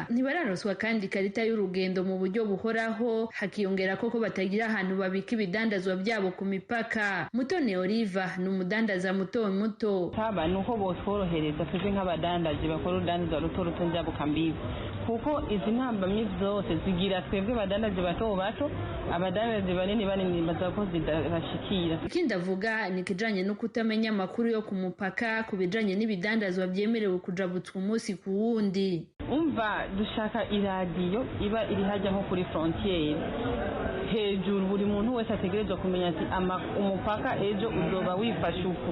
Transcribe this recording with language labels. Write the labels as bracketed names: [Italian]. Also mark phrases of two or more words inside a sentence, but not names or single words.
[Rundi] Ntibararoswa kandi karita y'urugendo mu buryo buhoraho, hakiyongera ko batagira ahantu babika ibidandazwa byabo ku mipaka. Mutoni Oliva ni umudandaza muto muto. Taba nuko botworohereza twebwe nk'abadandaji bakora urudandaza ruto njabuka mbibi, kuko izi ntambamye zose zigira twebwe badandaji bato bato, abadandaji banini bazako zidashikira. Ikindi avuga ni kijanye no kutamenya amakuru yo ku mupaka ku bijanye n'ibidandazwa byemerewe kujabutswa umunsi ku wundi. Umva dushaka iradiyo iba iri hajya nko kuri frontiere hejuru buri muntu wese ategerezwa kumenya ati umupaka ejo uzoba wifashe uko.